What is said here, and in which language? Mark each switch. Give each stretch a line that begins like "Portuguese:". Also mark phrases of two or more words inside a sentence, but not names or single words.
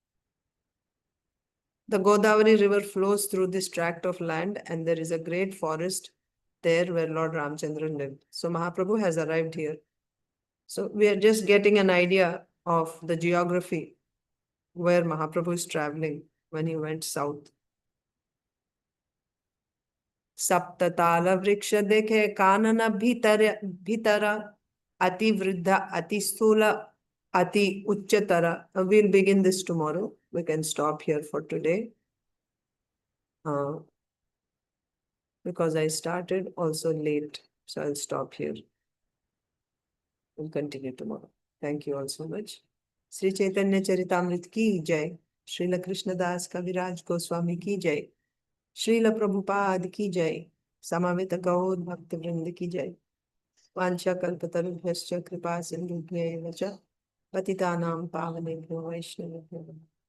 English: The Godavari river flows through this tract of land and there is a great forest there where Lord Ramchandra lived. So Mahaprabhu has arrived here. So we are just getting an idea of the geography where Mahaprabhu is traveling when he went south.
Bangla: সপ্ততাল বৃক্ষ দেখে কানন ভিতর অতি বৃদ্ধ অতি স্থূল অতি উচ্চতর.
English: We'll begin this tomorrow. We can stop here for today. Because I started also late. So I'll stop here. We'll continue tomorrow. Thank you all so much.
Hindi: श्री चैतन्य चरितामृत की जय। श्रील कृष्णदास कविराज गोस्वामी की जय. श्रील प्रभुपाद की जय। समवेत गौर भक्त वृन्द की जय.
Sanskrit: वाञ्छा कल्पतरुभ्यश्च कृपा सिन्धुभ्य वच पतितानां पावनेभ्यो वैष्णवेभ्यो